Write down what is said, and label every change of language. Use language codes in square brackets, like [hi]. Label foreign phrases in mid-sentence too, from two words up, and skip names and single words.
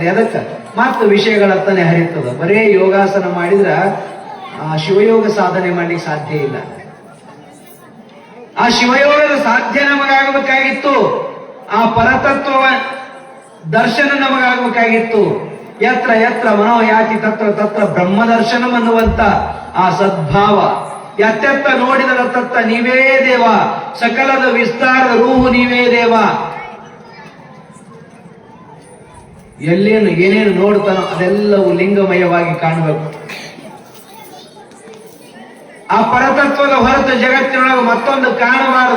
[kn] ಅದಕ್ಕೆ ಮತ್ತು ವಿಷಯಗಳತ್ತನೇ ಹರಿತದ. ಬರೇ ಯೋಗಾಸನ ಮಾಡಿದ್ರ ಆ ಶಿವಯೋಗ ಸಾಧನೆ ಮಾಡ್ಲಿಕ್ಕೆ ಸಾಧ್ಯ ಇಲ್ಲ. ಆ ಶಿವಯೋಗದ ಸಾಧ್ಯ ನಮಗಾಗಬೇಕಾಗಿತ್ತು. ಆ ಪರತತ್ವ ದರ್ಶನ ನಮಗಾಗಬೇಕಾಗಿತ್ತು. [sa] ಯತ್ರ ಯತ್ರ ಮನೋಯಾತಿ ತತ್ರ ತತ್ರ ಬ್ರಹ್ಮ ದರ್ಶನಂ [kn] ಅನ್ನುವಂತ ಆ ಸದ್ಭಾವ. ಎತ್ತೆತ್ತ ನೋಡಿದರ ತತ್ತ ನೀವೇ ದೇವ, ಸಕಲದ ವಿಸ್ತಾರದ ರೂಹು ನೀವೇ ದೇವ. ಎಲ್ಲೇನು ಏನೇನು ನೋಡ್ತಾನೋ ಅದೆಲ್ಲವೂ ಲಿಂಗಮಯವಾಗಿ ಕಾಣಬೇಕು. ಆ ಪರತತ್ವದ ಹೊರತು ಜಗತ್ತಿನೊಳಗೆ ಮತ್ತೊಂದು ಕಾಣಬಾರದು.